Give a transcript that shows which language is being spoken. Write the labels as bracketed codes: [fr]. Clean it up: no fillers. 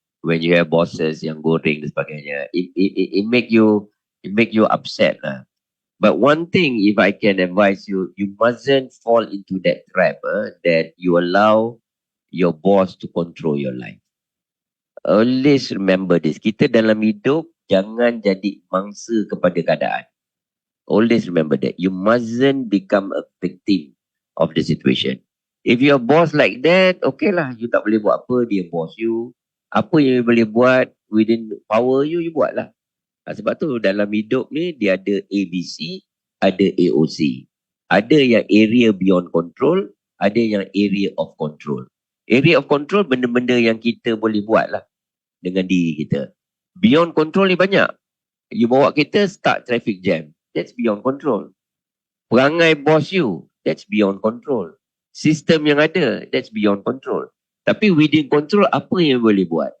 [en] When you have bosses [ms] yang goreng dan sebagainya, [en] it make you upset lah. But one thing, if I can advise you, you mustn't fall into that trap that you allow your boss to control your life. Always remember this. [ms] Kita dalam hidup jangan jadi mangsa kepada keadaan. [en] Always remember that. You mustn't become a victim of the situation. If your boss like that, okay lah. You [ms] tak boleh buat apa, dia boss you. Apa yang you boleh buat [en] within power [ms] you buat lah. Sebab tu dalam hidup ni dia ada ABC, ada AOC. Ada yang area beyond control, ada yang area of control. Area of control benda-benda yang kita boleh buat lah dengan diri kita. [en] Beyond control [ms] ni banyak. [en] You [ms] bawa kereta [en] start traffic jam. That's beyond control. [ms] Perangai [en] boss you, that's beyond control. [ms] Sistem yang ada, [en] that's beyond control. [ms] Tapi [en] within control, [ms] apa yang boleh buat?